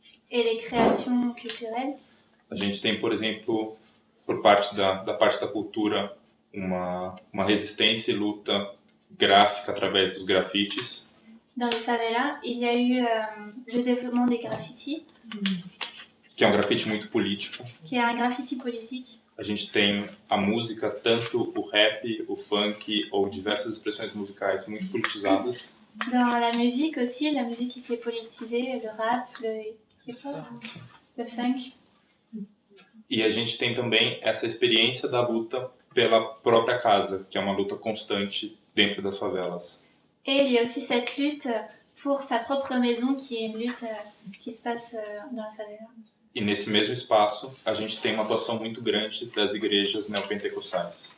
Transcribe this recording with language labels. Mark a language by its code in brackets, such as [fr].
[fr] et les créations culturelles, [pt] A gente tem, por exemplo, por parte da parte da cultura, uma resistência e luta gráfica através dos grafites, [fr] dans les favelas, il y a eu le développement des graffitis, [pt] que é um grafite muito político. [fr] qui est un graffiti politique. [pt] A gente tem a música, tanto o rap, o funk ou diversas expressões musicais muito politizadas. [fr] Dans la musique aussi, la musique qui s'est politisée, le rap, le hip-hop, le funk. [pt] E a gente tem também essa experiência da luta pela própria casa, que é uma luta constante dentro das favelas. [fr] Et il y a aussi cette lutte pour sa propre maison, qui est une lutte qui se passe dans la favela. [pt] E nesse mesmo espaço, a gente tem uma atuação muito grande das igrejas neopentecostais.